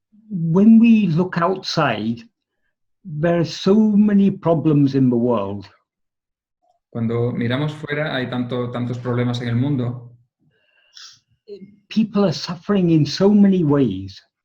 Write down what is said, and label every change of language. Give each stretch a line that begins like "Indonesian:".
English: When we look outside, there are so many problems in the world.
Spanish: Cuando miramos fuera hay tantos problemas en el mundo.
English: People are suffering in so many ways.